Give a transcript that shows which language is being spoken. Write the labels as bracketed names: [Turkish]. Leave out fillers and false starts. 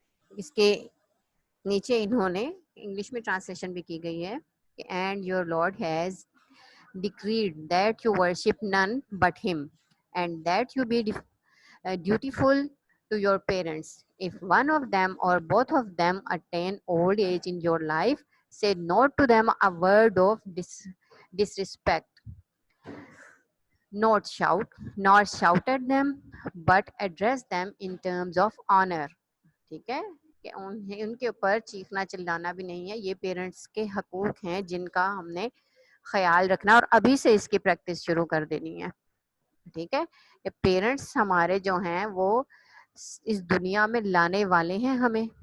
[Urdu] اس کے نیچے انہوں نے انگلش میں ٹرانسلیشن بھی کی گئی ہے کہ [English] And your Lord has decreed that you worship none but him and that you be dutiful to your parents. If one of them or both of them attain old age in your life, say not to them a word of disrespect, not shout at them, but address them in terms of honor. [Urdu] ٹھیک ہے کہ ان کے اوپر چیخنا چلانا بھی نہیں ہے. یہ پیرنٹس کے حقوق ہیں جن کا ہم نے خیال رکھنا اور ابھی سے اس کی پریکٹس شروع کر دینی ہے. ٹھیک ہے کہ پیرنٹس ہمارے جو ہیں وہ اس دنیا میں لانے والے ہیں ہمیں.